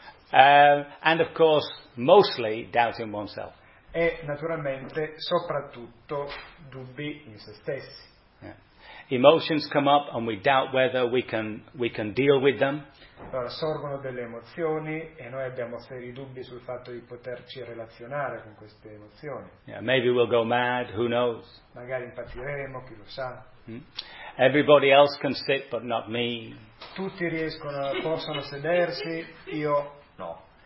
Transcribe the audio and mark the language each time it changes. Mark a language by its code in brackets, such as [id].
[en] and of course, mostly doubt in oneself. [it] E naturalmente, soprattutto, dubbi in se stessi. Yeah. [en] Emotions come up and we doubt whether we can deal with them. [it] Allora, sorgono delle emozioni e noi abbiamo seri dubbi sul fatto di poterci relazionare con queste emozioni. [en] Yeah, maybe we'll go mad, who knows? [it] Magari impazziremo, chi lo sa. [en] Everybody else can sit, but not me. [it] Tutti riescono, possono sedersi, io no.